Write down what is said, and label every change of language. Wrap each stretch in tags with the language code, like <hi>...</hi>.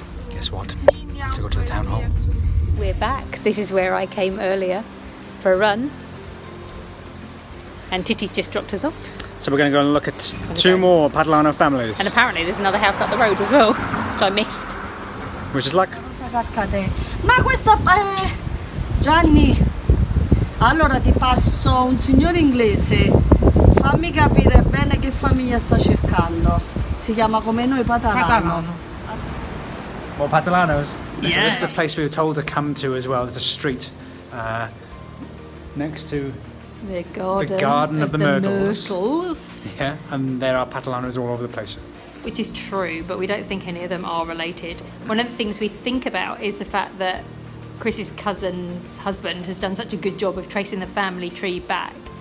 <en>Guess what? To go to the town hall. We're back. This is where I came earlier for a run. And Titi's just dropped us off. So we're going to go and look at two more Patalano families. And apparently there's another house up the road as well, which I missed. Wish us luck.</en> <it>Ma questa Gianni, allora ti passo un signore inglese, fammi capire bene che famiglia sta cercando. Si chiama come noi Patalano.</it> <en>More Patalanos. So this is the place we were told to come to as well. There's a street next to The garden of the Myrtles. Myrtles. Yeah, and there are Patalanos all over the place. Which is true, but we don't think any of them are related. One of the things we think about is the fact that Chris's cousin's husband has done such a good job of tracing the family tree back.</en>